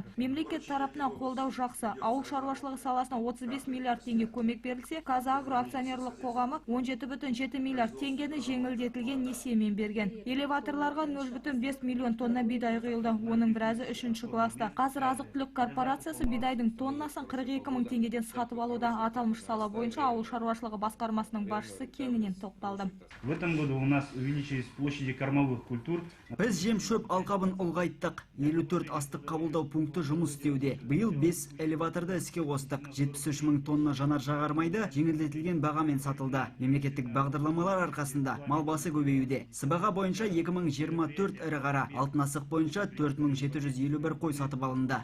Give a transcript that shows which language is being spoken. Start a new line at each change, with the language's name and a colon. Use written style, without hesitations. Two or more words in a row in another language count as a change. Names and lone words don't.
Kazakh: Мемлекет тарапынан қолдау жақсы. Ауыл шаруашылығы саласына 35 миллиард теңге көмек берілсе, Қазагро акционерлік қоғамы 17,7 миллиард теңгені жеңілдетілген несиемен берген. Элеваторларға 0,5 миллион тонна бидай құйылды. Оның біразы 3-ші класста. Қазір азық-түлік корпорациясы бидайдың тоннасын 42 мың теңгеден сатып алуда. Аталмыш сала бойынша ауыл шаруашылығы басқармасының басшысы кеңінен тоқталды.
Russian: В этом году у нас увеличились площади кормовых культур.
Kazakh: Біз жем-шөп алқабын ұлғайттық. 54 астық қабылдау пункті жұмыс істеуде. Биыл 5 элеваторды іске қостық. 73 мың тонна жанар-жағармайды жеңілдетілген бағамен сатылды. Мемлекеттік бағдарламалар арқасында мал басы көбеюде. Сыбаға бойынша 2024 ірі қара, алтын асық бойынша 4751 қой сатып алынды.